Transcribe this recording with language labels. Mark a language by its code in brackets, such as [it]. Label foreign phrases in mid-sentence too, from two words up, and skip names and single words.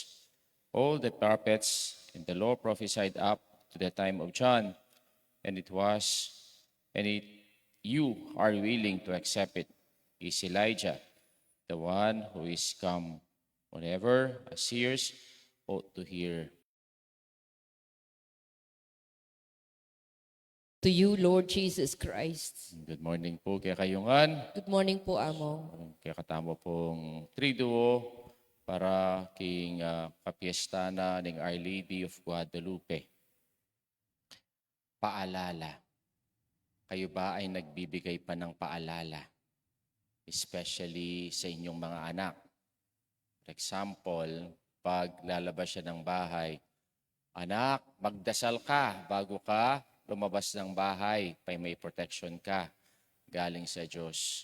[en] All the prophets and the law prophesied up to the time of John, and you are willing to accept it, is Elijah, the one who is come. Whenever as ears ought to hear. To you, Lord Jesus Christ. Good morning po [pam] kaya kayungan. [en] Good morning po, Amo. [pam] Kaya katamo pong triduo para king kapiesta na ng Our Lady of Guadalupe. [tl] Paalala. Kayo ba ay nagbibigay pa ng paalala? Especially sa inyong mga anak. [en] For example, [tl] pag lalabas siya ng bahay, anak, magdasal ka bago ka lumabas ng bahay, may protection ka galing sa Diyos.